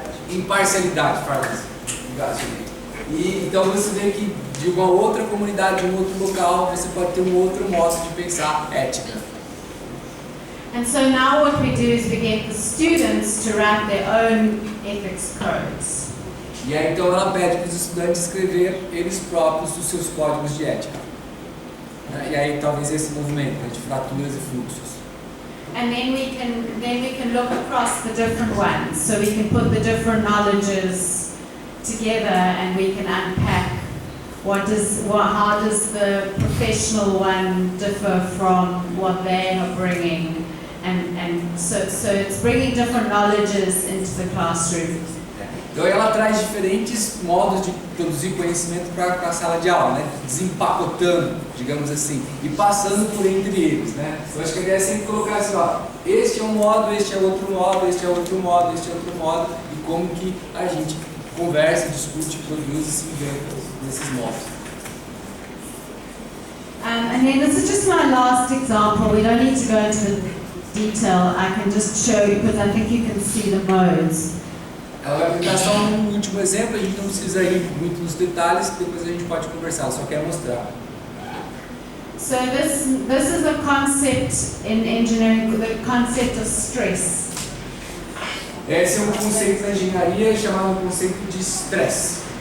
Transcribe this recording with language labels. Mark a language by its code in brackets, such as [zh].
[pt] Imparcialidade, fairness. E então você vê que de uma outra comunidade, de um outro local, você pode ter um outro modo de pensar ética. [en] And so now what we do is we get the students to write their own ethics codes. [pt] E aí então ela pede para os estudantes escrever eles próprios os seus códigos de ética. E aí talvez esse movimento, né, de fraturas e fluxos. [en] And then we can look across the different ones. So we can put the different knowledges together and we can unpack how does the professional one differ from what they are bringing, and so it's bringing different knowledges into the classroom. [pt] Então ela traz diferentes modos de produzir conhecimento para a sala de aula, né? Desempacotando, digamos assim, e passando por entre eles, né? Eu acho que a ideia é sempre colocar assim, ó, este é um modo, este é outro modo, este é outro modo, este é outro modo, e como que a gente conversa, discute, produz e se inventa nesses modos. [en] And then this is just my last example. We don't need to go into the detail. I can just show you because I think you can see the modes. [pt] Ela vai apresentar só um último exemplo, a gente não precisa ir muito nos detalhes, depois a gente pode conversar, só quero mostrar. [en] So this is a concept in engineering, the concept of stress. [pt] Esse é um conceito da engenharia chamado conceito de estresse.